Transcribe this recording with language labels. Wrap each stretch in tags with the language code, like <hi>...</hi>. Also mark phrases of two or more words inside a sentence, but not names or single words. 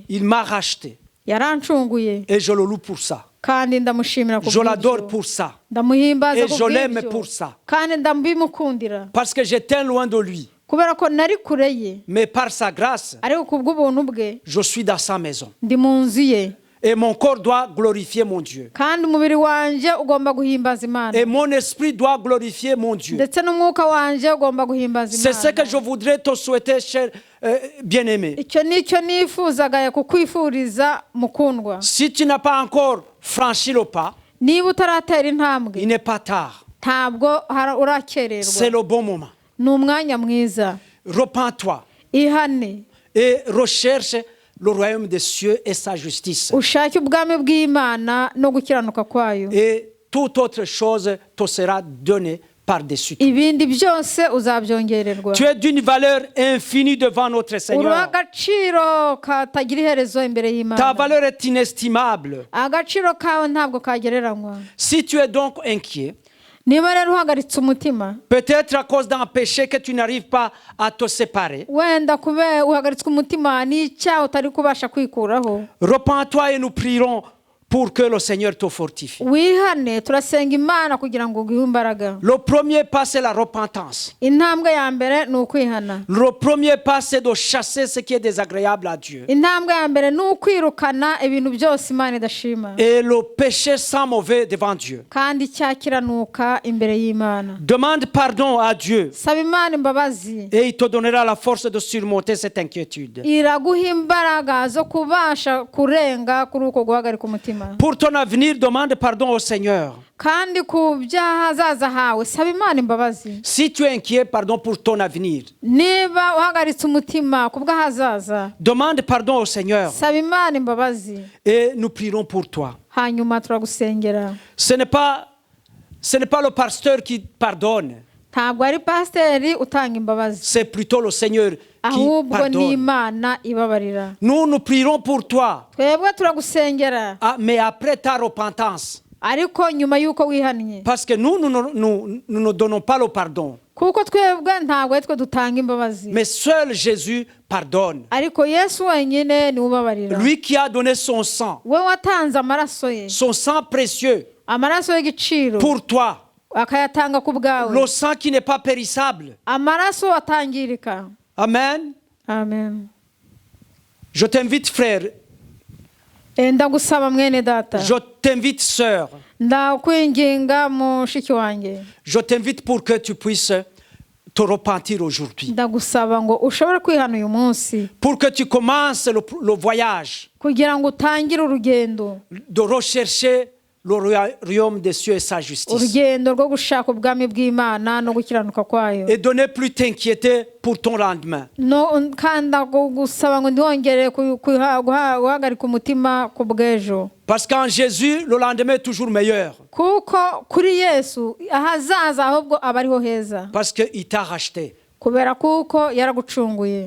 <fr>Il m'a racheté.</fr> <rw>Yarancunguye</rw> <fr>Et je le loue pour ça.</fr> <rw>kandi ndamushimira</rw> <fr>Je l'adore</fr> <rw>kubw'ibyo.</rw> <fr>pour ça.</fr> <rw>Ndamuhimbaza</rw> <fr>Et je l'aime</fr> <rw>kubw'ibyo</rw> <fr>pour ça.</fr> <rw>kandi ndabimukundira</rw> <fr>Parce que j'étais loin de lui.</fr> <rw>kubera ko nari kure ye,</rw> <fr>Mais par sa grâce,</fr> <rw>ariko kubw'ubuntu bwe</rw> <fr>je suis dans sa maison.</fr> <rw>ndi mu nzu ye,</rw> <fr>Et mon corps doit glorifier mon Dieu.</fr> <rw>kandi umubiri wanjye ugomba guhimbaza Imana,</rw> <fr>Et mon esprit doit glorifier mon Dieu.</fr> <rw>ndetse n'umwuka wanjye ugomba guhimbaza</rw> <fr>C'est ce que</fr> <rw>Imana.</rw> <fr>je voudrais te souhaiter, cher bien-aimé.</fr> <rw>Icyo nicyo nifuzaga kukwifuriza mukundwa.</rw> <fr>Si tu n'as pas encore franchi le pas,</fr> <rw>Niba utaratera intambwe</rw> <fr>il n'est pas tard.</fr> <rw>ntabwo urakererwa,</rw> <fr>C'est le bon moment.</fr> <rw>ni umwanya mwiza.</rw> <fr>Repens-toi</fr> <rw>Ihane</rw> <fr>et recherche le royaume des cieux et sa justice.</fr> <rw>ushake ubwami bw'Imana no gukiranuka kwayo,</rw> <fr>Et toute autre chose te sera donnée par-dessus tout.</fr> <rw>ibindi byose uzabyongererwa.</rw> <fr>Tu es d'une valeur infinie devant notre</fr> <rw>uri</rw> <fr>Seigneur.</fr> <rw>agaciro katagira iherezo imbere</rw> <fr>Ta</fr> <rw>y'Imana.</rw> <fr>valeur est inestimable.</fr> <rw>Agaciro kawe ntabwo kagereranywa.</rw> <fr>Si tu es donc inquiet,</fr> <rw>Niba rero uhagaritse umutima,</rw> <fr>peut-être à cause d'un péché que tu n'arrives pas à te séparer,</fr> <rw>wenda kubera uhagaritswe umutima n'icyaha utari kubasha kwikuraho,</rw> <fr>repens-toi et nous prierons pour que le Seigneur te fortifie.</fr> <rw>wihane, turasenga Imana kugira ngo uguhe imbaraga.</rw> <fr>Le premier pas, c'est la repentance.</fr> <rw>Intambwe ya mbere ni ukwihana.</rw> <fr>Le premier pas, c'est de chasser ce qui est désagréable à Dieu.</fr> <rw>Intambwe ya mbere ni ukwirukana ibintu byose Imana idashima,</rw> <fr>Et le péché sans mauvais devant Dieu.</fr> <rw>kandi icyaha kiranuka imbere y'Imana.</rw> <fr>Demande pardon à Dieu</fr> <rw>Saba Imana imbabazi,</rw> <fr>et il te donnera la force de surmonter cette inquiétude.</fr> <rw>iraguha imbaraga zo kubasha kurenga kuri uko guhagarika umutima.</rw> <fr>Pour ton avenir, demande pardon au Seigneur.</fr> <rw>Kandi ku by'ahazaza hawe saba Imana imbabazi.</rw> <fr>Si tu es inquiet, pardon pour ton avenir.</fr> <rw>Niba uhagaritse umutima ku bw'ahazaza,</rw> <fr>Demande pardon au Seigneur</fr> <rw>saba Imana imbabazi,</rw> <fr>et nous prierons pour toi.</fr> <rw>hanyuma turagusengera.</rw> <fr>Ce n'est pas le pasteur qui pardonne,</fr> <rw>Ntabwo ari pasiteri utanga imbabazi,</rw> <fr>c'est plutôt le Seigneur qui</fr> <rw>ahubwo ni</rw> <fr>pardonne.</fr> <rw>Imana ibabarira.</rw> <fr>Nous prierons pour toi,</fr> <rw>Twebwe turagusengera,</rw> <fr>mais après ta repentance.</fr> <rw>ariko nyuma y'uko wihannye,</rw> <fr>Parce que nous ne donnons pas le pardon.</fr> <rw>kuko twebwe ntabwo ari twe dutanga imbabazi,</rw> <fr>Mais seul Jésus pardonne.</fr> <rw>ariko Yesu wenyine niwe ubabarira.</rw> <fr>Lui qui a donné son sang,</fr> <rw>We watanze amaraso ye,</rw> <fr>son sang précieux</fr> <rw>amaraso y'igiciro,</rw> <fr>pour toi.</fr> <rw>akayatanga ku bwawe,</rw> <fr>Le sang qui n'est pas périssable.</fr> <rw>amaraso atangirika.</rw> <fr>Amen.</fr> <rw>Amen.</rw> <fr>Je t'invite, frère.</fr> <rw>Ndagusaba mwene data,</rw> <fr>Je t'invite, sœur.</fr> <rw>ndakwinginga mushiki wanjye,</rw> <fr>Je t'invite pour que tu puisses te repentir aujourd'hui.</fr> <rw>ndagusaba ngo ushobore kwihana uyu munsi,</rw> <fr>Pour que tu commences le voyage</fr> <rw>kugira ngo utangire urugendo,</rw> <fr>de rechercher le royaume des cieux et sa justice.</fr> <rw>urugendo rwo gushaka ubwami bw'Imana no gukiranuka kwayo.</rw> <fr>Et de ne plus t'inquiéter pour ton lendemain.</fr> <rw>No, kandi ndagusaba ngo ntiwongere guhagarika umutima ku bw'ejo,</rw> <fr>Parce qu'en Jésus, le lendemain est toujours meilleur.</fr> <rw>kuko kuri Yesu ahazaza ahubwo aba ariho heza,</rw> <fr>Parce qu'il t'a racheté.</fr> <rw>kubera kuko yaragucunguye.</rw>